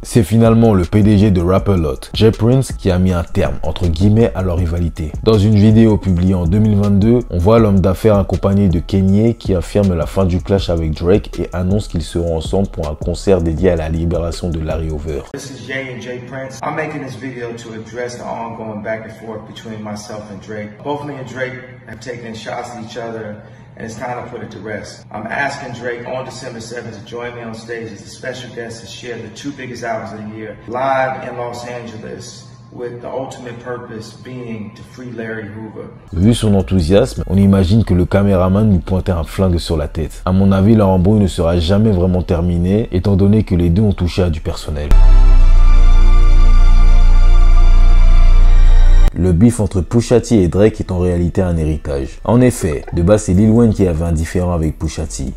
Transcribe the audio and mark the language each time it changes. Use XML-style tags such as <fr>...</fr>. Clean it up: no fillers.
<fr>C'est finalement le PDG de Rap-A-Lot, Jay Prince, qui a mis un terme entre guillemets à leur rivalité. Dans une vidéo publiée en 2022, on voit l'homme d'affaires accompagné de Kanye qui affirme la fin du clash avec Drake et annonce qu'ils seront ensemble pour un concert dédié à la libération de Larry Hoover.</fr> <en>This is Jay and Jay Prince. I'm making this video to address the ongoing back and forth between myself and Drake. Both me and Drake have taken shots at each other, and it's time to put it to rest. I'm asking Drake on December 7th to join me on stage as a special guest to share the two biggest albums of the year, live in Los Angeles, with the ultimate purpose being to free Larry Hoover.</en> <fr>Vu son enthousiasme, on imagine que le caméraman lui pointait un flingue sur la tête. À mon avis, leur embrouille ne sera jamais vraiment terminée, étant donné que les deux ont touché à du personnel. Le beef entre Pusha T et Drake est en réalité un héritage. En effet, de base c'est Lil Wayne qui avait un différend avec Pusha T.</fr>